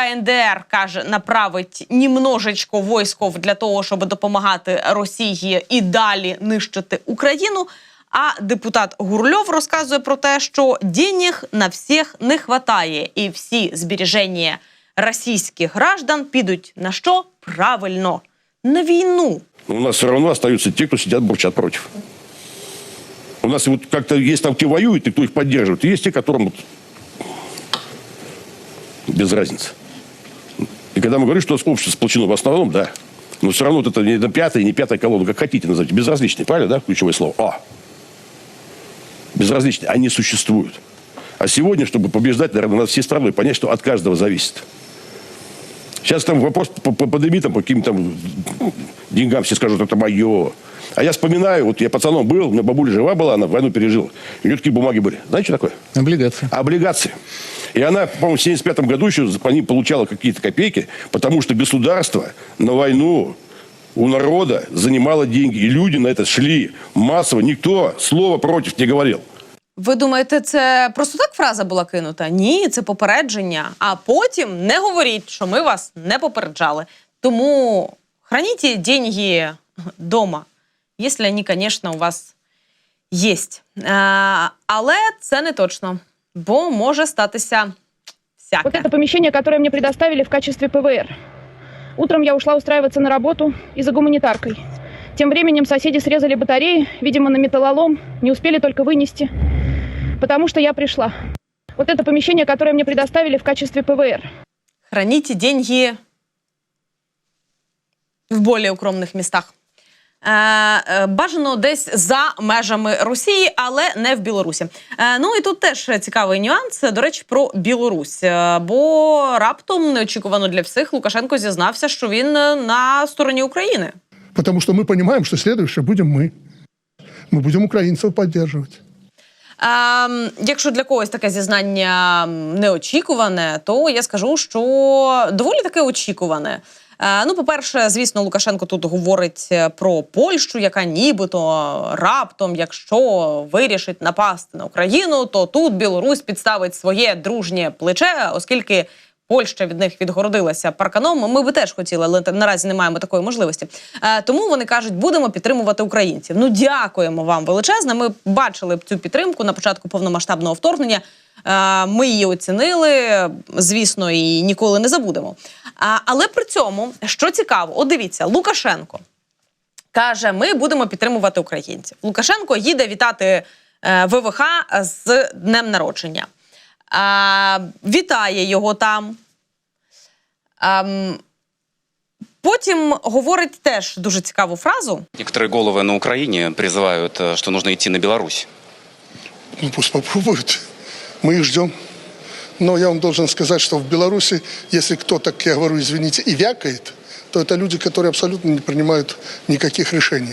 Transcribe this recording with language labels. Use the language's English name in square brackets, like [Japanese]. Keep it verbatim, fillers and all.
[Ukrainian] КНДР, каже, направить німножечко військов для того, щоб допомагати Росії і далі нищити Україну. А депутат Гурльов розказує про те, що денег на всіх не хватає. І всі збереження російських граждан підуть на що? Правильно. На війну. [Russian] Но у нас все равно остаются те, кто сидят, бурчат против. У нас вот как-то есть там, кто воюет и кто их поддерживает. И есть те, которым вот без разницы. И когда мы говорим, что у нас общество сплочено в основном, да. Но все равно вот это не пятая, не пятая колонна, как хотите назовите. Безразличные, правильно, да? Ключевое слово. А. Безразличные. Они существуют. А сегодня, чтобы побеждать, наверное, надо всей страной понять, что от каждого зависит. Сейчас там вопрос подними там, по каким-то деньгам, все скажут, это мое. А я вспоминаю, вот я пацаном был, у меня бабуля жива была, она войну пережила. У нее такие бумаги были. Знаете, что такое? Облигации. Облигации. И она, по-моему, в семьдесят пятом году еще по ним получала какие-то копейки, потому что государство на войну у народа занимало деньги. И люди на это шли массово. Никто слова против не говорил. [Ukrainian] Ви думаєте, це просто так фраза була кинута? Ні, це попередження. А потім не говоріть, що ми вас не попереджали. Тому храніть деньги дома, якщо вони, звісно, у вас є. Але це не точно, бо може статися всяке. [Russian] Вот это помещение, которое мне предоставили в качестве ПВР. Утром я ушла устраиваться на работу и за гуманитаркой. Тем временем соседи срезали батареи, видимо, на металлолом, не успели только вынести, потому что я пришла. Вот это помещение, которое мне предоставили в качестве ПВР. Храните деньги в более укромних містах. [Ukrainian] Е, е, бажано десь за межами Росії, але не в Білорусі. Е, ну і тут теж цікавий нюанс, до речі, про Білорусь. Е, бо раптом, неочікувано для всіх, Лукашенко зізнався, що він на стороні України. [Russian] Потому что мы понимаем, что следующее будем мы. Мы будем украинцев поддерживать. [Ukrainian] А, якщо для когось таке зізнання неочікуване, то я скажу, що доволі таке очікуване. А, ну, по-перше, звісно, Лукашенко тут говорить про Польщу, яка нібито раптом, якщо вирішить напасти на Україну, то тут Білорусь підставить своє дружнє плече, оскільки Польща від них відгородилася парканом. Ми би теж хотіли, але наразі не маємо такої можливості. Е, тому вони кажуть, будемо підтримувати українців. Ну, дякуємо вам величезно. Ми бачили цю підтримку на початку повномасштабного вторгнення. Е, ми її оцінили, звісно, і ніколи не забудемо. А, але при цьому, що цікаво, от дивіться, Лукашенко каже, ми будемо підтримувати українців. Лукашенко їде вітати е, ВВХ з днем народження. А, вітає його там. А, потім говорить теж дуже цікаву фразу. [Russian] Некоторые головы на Украине призывают, что нужно идти на Беларусь. Ну пусть попробуют. Мы их ждем. Но я вам должен сказать, что в Беларуси, если кто-то, как я говорю, извините, и вякает, то это люди, которые абсолютно не принимают никаких решений.